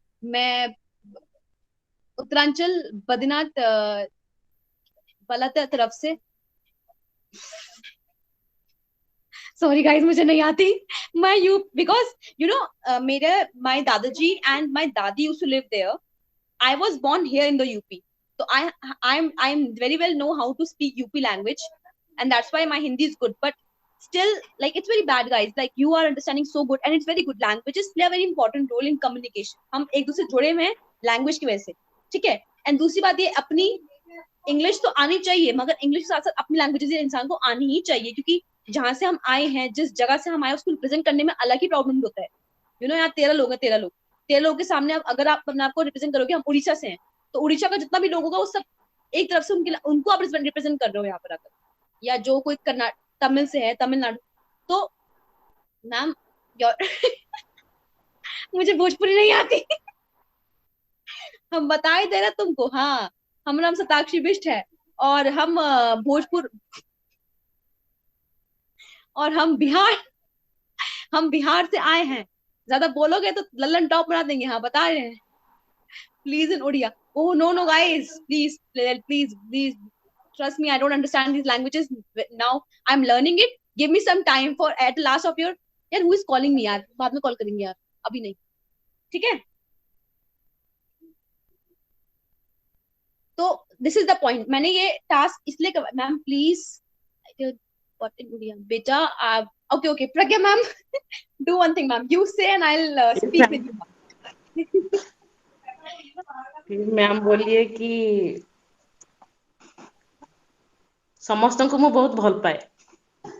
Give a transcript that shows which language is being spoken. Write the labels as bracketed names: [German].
[Hindi] मैं उत्तरांचल बद्रीनाथ बलाते तरफ से, सॉरी गाइस मुझे नहीं आती। [English] मैं you because you know मेरे my दादाजी एंड माय दादी used to live there. I was born here in the UP, so I'm very well know how to speak UP language, and that's why my Hindi is good. But still, like it's very bad, guys. Like you are understanding so good, and it's very good. Languages play a very important role in communication. [Hindi] हम एक दूसरे जुड़े हुए हैं language की वजह से, ठीक है। एंड दूसरी बात ये, अपनी इंग्लिश तो आनी चाहिए, मगर इंग्लिश के साथ साथ अपनी लैंग्वेजेस इंसान को आनी ही चाहिए, क्योंकि जहां से हम आए हैं, जिस जगह से हम आए, उसको रिप्रेजेंट करने में अलग ही प्रॉब्लम होता है। यू नो, यहाँ 13 लोग हैं, 13 लोग, 13 लोगों के सामने अगर आप अपने आप को रिप्रेजेंट करोगे, हम उड़ीसा से हैं, तो उड़ीसा का जितना भी लोग होगा वो सब एक तरफ से उनको आप रिप्रेजेंट कर रहे हो यहाँ पर आकर, या जो कोई कर्नाटक तमिल से है, तमिलनाडु। तो मैम मुझे भोजपुरी नहीं आती। हम बता ही दे रहे तुमको। हाँ, हमारा नाम शताक्षी बिष्ट है, और हम भोजपुर, और हम बिहार से आए हैं। ज्यादा बोलोगे तो लल्लन टॉप बना देंगे। हाँ, बता रहे हैं, please in Odia. [English] Oh no guys, please trust me, I don't understand these languages now. I'm learning it. Give me some time for at the last of your, यार who is calling me यार, [Hindi] बाद में call करेंगे यार, अभी नहीं, ठीक है। [English] तो this is the point. [Hindi] मैंने ये टास्क इसलिए ma'am [English] please what in Odia [Hindi] बेटा। [English] Okay okay Pragya ma'am, do one thing ma'am, you say and I will speak with you. [Hindi] फिर मैम बोलिए कि [Odia] ସମସ୍ତଙ୍କୁ ମୁଁ [Hindi] बहुत भल पाए।